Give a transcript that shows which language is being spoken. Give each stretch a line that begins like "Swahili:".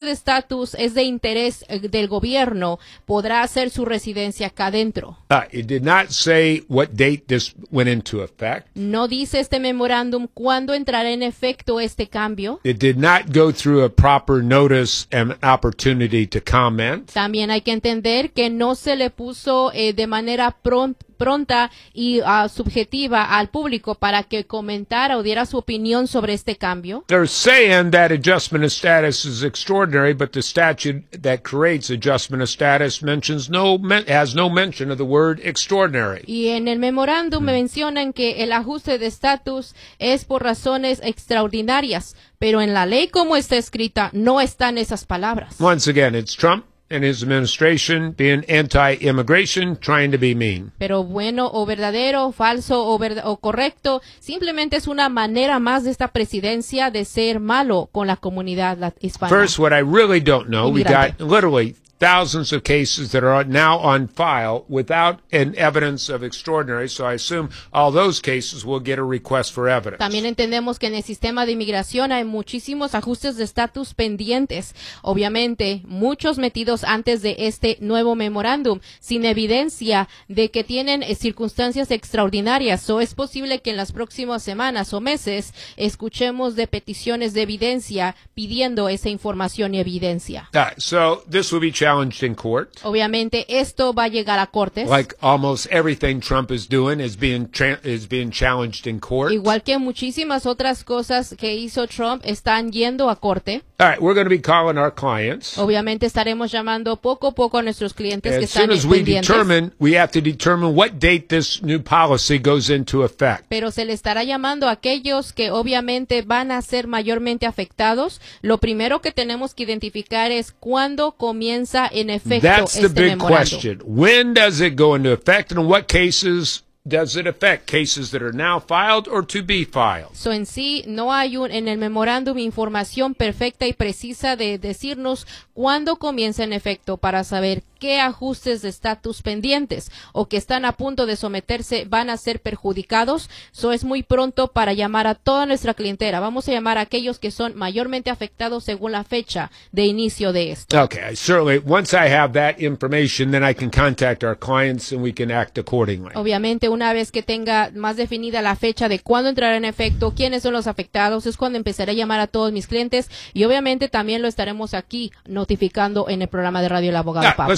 Spanish: de estatus es de interés del gobierno, podrá hacer su residencia acá adentro.
English: It did not say what date this went into effect.
Spanish: No dice este memorándum cuándo entrará en efecto este cambio.
English: It did not go through a proper notice and opportunity to comment.
Spanish: También hay que entender que no se le puso de manera pronta y subjetiva al público para que comentara o diera su opinión sobre este cambio.
English: They're saying that adjustment of status is extraordinary, but the statute that creates adjustment of status mentions has no mention of the word extraordinary.
Spanish: Y en el memorándum mencionan que el ajuste de estatus es por razones extraordinarias, pero en la ley como está escrita no están esas palabras.
English: Once again, it's Trump and his administration being anti-immigration, trying to be mean.
Spanish: Pero bueno o verdadero, falso o correcto, simplemente es una manera más de esta presidencia de ser malo con la comunidad hispana.
English: First, what I really don't know, we got literally thousands of cases that are now on file without an evidence of extraordinary, so I assume all those cases will get a request for evidence.
Spanish: También entendemos que en el sistema de inmigración hay muchísimos ajustes de estatus pendientes, obviamente muchos metidos antes de este nuevo memorándum, sin evidencia de que tienen circunstancias extraordinarias, o es posible que en las próximas semanas o meses escuchemos de peticiones de evidencia pidiendo esa información y evidencia.
English: So this will be challenged in court.
Spanish: Obviamente esto va a llegar a cortes.
English: Like almost everything Trump is doing is being challenged in court.
Spanish: Igual que muchísimas otras cosas que hizo Trump están yendo a corte.
English: All right, we're going to be calling our clients.
Spanish: Obviamente estaremos llamando poco a poco a nuestros clientes que están pendientes.
English: As soon as we determine, we have to determine what date this new policy goes into effect.
Spanish: Pero se le estará llamando a aquellos que obviamente van a ser mayormente afectados. Lo primero que tenemos que identificar es cuándo comienza en efecto este
English: That's the big question. When does it go into effect and what cases does it affect, cases that are now filed or to be filed?
Spanish: So en sí, no hay en el memorándum información perfecta y precisa de decirnos cuándo comienza en efecto para saber qué ajustes de estatus pendientes o que están a punto de someterse van a ser perjudicados. So es muy pronto para llamar a toda nuestra clientela. Vamos a llamar a aquellos que son mayormente afectados según la fecha de inicio de esto.
English: Okay, certainly, once I have that information, then I can contact our clients and we can act accordingly.
Spanish: Obviamente, una vez que tenga más definida la fecha de cuándo entrará en efecto, quiénes son los afectados, es cuando empezaré a llamar a todos mis clientes y obviamente también lo estaremos aquí notificando en el programa de radio El Abogado Pablo.